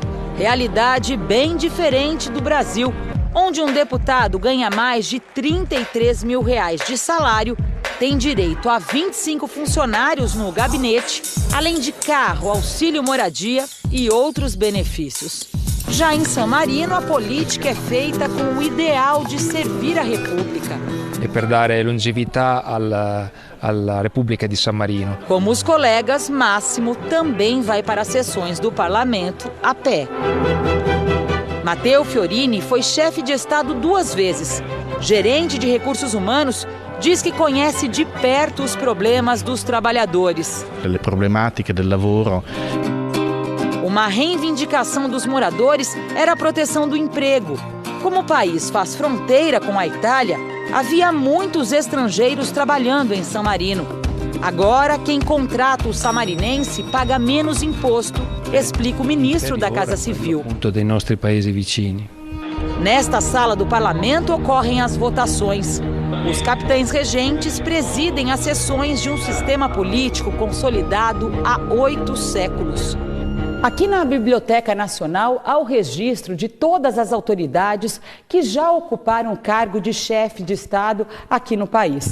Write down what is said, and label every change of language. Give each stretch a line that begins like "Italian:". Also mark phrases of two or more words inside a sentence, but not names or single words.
Portuguese: Realidade bem diferente do Brasil, onde um deputado ganha mais de R$33 mil de salário, tem direito a 25 funcionários no gabinete, além de carro, auxílio moradia e outros benefícios. Já em San Marino, a política é feita com o ideal de servir a República.
Italian: E per dare longevità alla Repubblica di San Marino.
Portuguese: Como os colegas, Máximo também vai para as sessões do parlamento a pé. Matteo Fiorini foi chefe de Estado 2 vezes. Gerente de recursos humanos, diz que conhece de perto os problemas dos trabalhadores.
Italian: Le problematiche del lavoro.
Portuguese: Uma reivindicação dos moradores era a proteção do emprego. Como o país faz fronteira com a Itália, havia muitos estrangeiros trabalhando em San Marino. Agora, quem contrata o samarinense paga menos imposto, explica o ministro da Casa Civil.
Italian: Dei nostri paesi vicini.
Portuguese: Nesta sala do parlamento ocorrem as votações. Os capitães regentes presidem as sessões de um sistema político consolidado há 8 séculos. Aqui na Biblioteca Nacional há o registro de todas as autoridades que já ocuparam o cargo de chefe de Estado aqui no país.